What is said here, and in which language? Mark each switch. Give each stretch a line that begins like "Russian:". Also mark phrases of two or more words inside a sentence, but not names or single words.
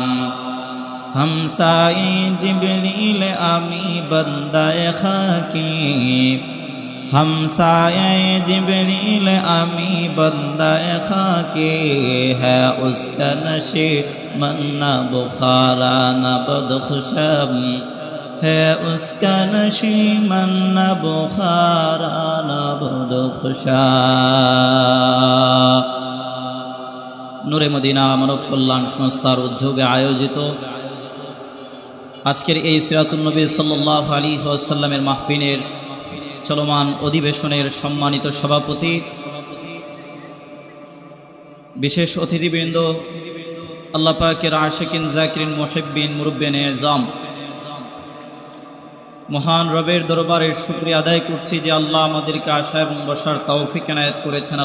Urdu: ہمسائے جبریل آمی بندہ خاکی، ہمسائے جبریل آمی بندہ خاکی. ہے اس کا نشیمن نہ بخارا نہ بدخشم، ہے اس کا نشیمن نہ بخارا نہ بدخشم.
Bangla: নূরে মদিনা মানব কল্যাণ সংস্থার উদ্যোগে আয়োজিত আজকের এই
Arabic: سيرة النبي صلى الله عليه وسلمের
Bangla: মাহফিলের চলমান অধিবেশনের সম্মানিত সভাপতি, বিশেষ অতিথিবৃন্দ, আল্লাহ পাকের
Arabic: عاشقين ذاكرين محبين
Urdu: مربیانِ عظام,
Bangla: মহান রবের দরবারে শুকরিয়া আদায় করছি যে আল্লাহ আমাদেরকে আসা এবং বসার তৌফিক এনায়েত করেছেন।